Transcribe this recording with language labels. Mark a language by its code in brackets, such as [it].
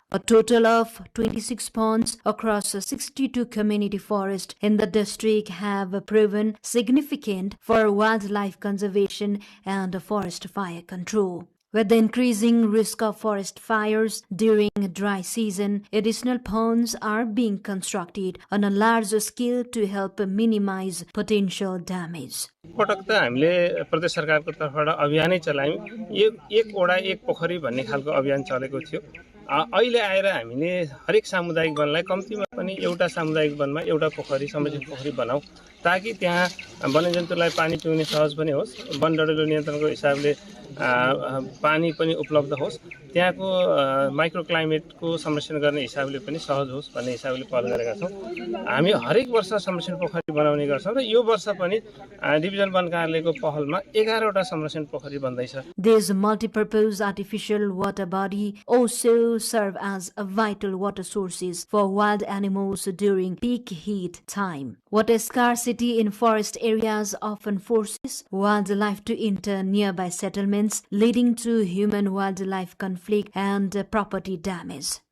[en] A total of 26 ponds across 62 community forests in the district have proven significant for wildlife conservation and forest fire control. With the increasing risk of forest fires during dry season, additional ponds are being constructed on a larger scale to help minimize potential damage. [ne] पटक त हामीले प्रदेश सरकारको तर्फबाट अभियानै चलायौं। एक ओडा एक पोखरी भन्ने खालको अभियान चलेको थियो। अहिले आएर हामीले हरेक सामुदायिक वनलाई कम्तीमा पनि एउटा सामुदायिक वनमा एउटा पोखरी संरक्षित पोखरी बनाऊ, ताकि त्यहाँ वन्यजन्तुलाई पानी पिउने सहज पनि होस्, वन डडेलो नियन्त्रणको हिसाबले पानी पनि उपलब्ध होस्, त्यहाँको माइक्रो क्लाइमेटको संरक्षण गर्ने हिसाबले पनि सहज होस् भन्ने हिसाबले पहल गरेका छौं। हामी हरेक वर्ष संरक्षण पोखरी बनाउने गर्छौं र यो वर्ष पनि डिभिजन वन कार्यालयको पहलमा 11 वटा संरक्षण पोखरी बन्दैछ। [en] This multi-purpose artificial water body also serve as a vital water sources for wild animals during peak heat time. Water scarcity in forest areas often forces wildlife to enter nearby settlements, leading to human-wildlife conflict and property damage.